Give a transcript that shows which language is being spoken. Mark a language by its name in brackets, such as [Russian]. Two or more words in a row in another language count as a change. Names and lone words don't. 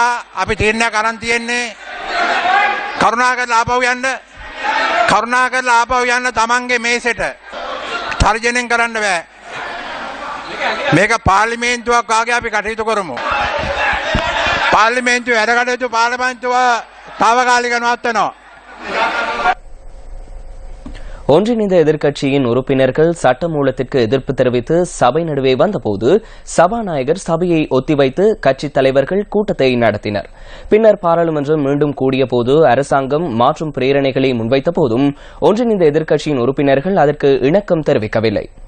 [Sinhala] අපි තීරණයක් අරන් තියෙන්නේ. කරුණාකරලා ආපහු යන්න. කරුණාකරලා ආපහු යන්න තමන්ගේ මේසෙට. තර්ජනයෙන් කරන්න බෑ. මේක පාර්ලිමේන්තුවක් වාගේ අපි කටයුතු කරමු. පාර්ලිමේන්තුවේ වැඩ කටයුතු පාර්ලිමේන්තුව తాවකාලික නවත්තනවා. [Tamil] ஒன்றிணைந்த எதிர்க்கட்சியின் உறுப்பினர்கள் சட்டமூலத்திற்கு எதிர்ப்பு தெரிவித்து சபை நடுவே வந்தபோது சபாநாயகர் சபையை ஒத்திவைத்து கட்சித் தலைவர்கள் கூட்டத்தை நடத்தினர். பின்னர் பாராளுமன்றம் மீண்டும் கூடியபோது அரசாங்கம் மாற்றும் பிரேரணைகளை முன்வைத்த போதும் ஒன்றிணைந்த எதிர்க்கட்சியின் உறுப்பினர்கள் அதற்கு இணக்கம் தெரிவிக்கவில்லை.